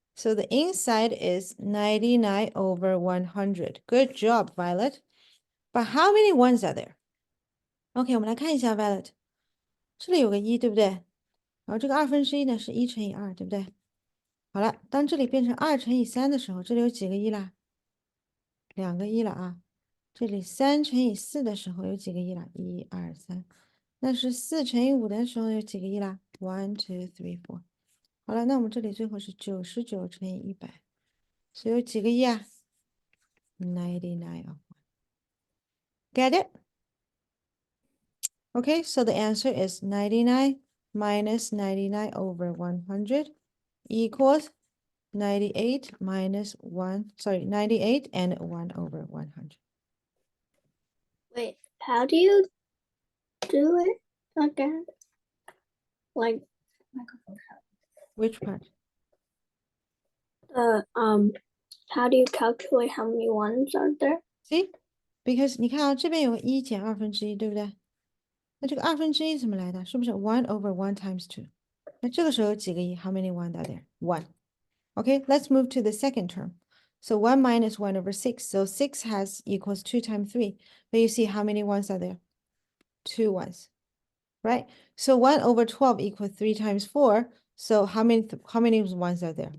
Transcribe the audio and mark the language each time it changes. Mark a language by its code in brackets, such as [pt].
[en] So the inside is 99 over 100. Good job, Violet. But how many ones are there? [zh] OK，我们来看一下 Violet，这里有个1，对不对？然后这个1/2呢是1乘以2，对不对？好了，当这里变成2乘以3的时候，这里有几个1啦？2个1了啊。这里3乘以4的时候有几个1啦？1、2、3。那是4乘以5的时候有几个1啦？1、2、3、4。好了，那我们这里最后是99乘以100，所以有几个1啊？ [en] 99 of 1。 Get it? Okay, so the answer is 99 minus 99 over 100 equals 98 minus 1, sorry, 98 and 1 over 100. Wait, how do you do it again? Like Which part? how do you calculate how many ones are there? See? [zh] Because 你看啊，这边有个1减1/2，对不对？那这个1/2怎么来的？是不是 [en] 1 over 1 times 2？ [zh] 那这个时候有几个1 [en] ？How many one are there? 1. Okay, let's move to the second term. So 1 minus 1 over 6. So 6 has equals 2 times 3. But you see how many ones are there? 2 ones, right? So 1 over 12 equals 3 times 4. So how many ones are there?